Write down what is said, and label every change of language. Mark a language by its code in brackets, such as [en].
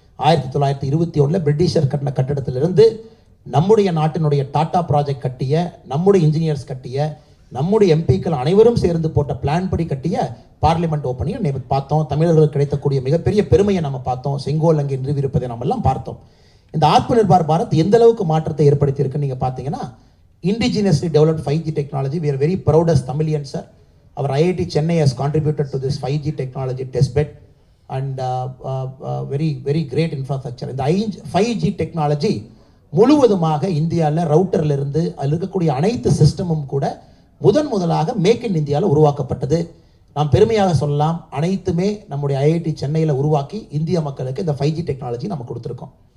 [ta] 1921 Britisher கட்டின கட்டடத்திலிருந்து நம்முடைய நாட்டினுடைய டாடா ப்ராஜெக்ட் கட்டிய, நம்முடைய இன்ஜினியர்ஸ் கட்டிய, நம்முடைய எம்பிக்கள் அனைவரும் சேர்ந்து போட்ட பிளான் படி கட்டிய பார்லிமெண்ட் ஓப்பனிங் பார்த்தோம். தமிழர்களுக்கு கிடைக்கக்கூடிய மிகப்பெரிய பெருமையை நம்ம பார்த்தோம். செங்கோல் அங்கே நிறுவியிருப்பதை நம்ம எல்லாம் பார்த்தோம். இந்த ஆத்ம நிர்பார் பாரத் எந்த அளவுக்கு மாற்றத்தை ஏற்படுத்தி இருக்குன்னு நீங்க பார்த்தீங்கன்னா, indigenously developed 5G technology. [en] We are very proud as Tamilians, sir. Our IIT Chennai has contributed to this 5G technology test bed and very great infrastructure. [ta] இந்த 5G டெக்னாலஜி முழுவதுமாக இந்தியாவில் ரவுட்டர்ல இருந்து அதில் இருக்கக்கூடிய அனைத்து சிஸ்டமும் கூட முதலாக மேக் இன் இந்தியாவில் உருவாக்கப்பட்டது. நாம் பெருமையாக சொல்லலாம், அனைத்துமே நம்முடைய ஐஐடி சென்னையில் உருவாக்கி இந்திய மக்களுக்கு இந்த 5G டெக்னாலஜி நம்ம கொடுத்துருக்கோம்.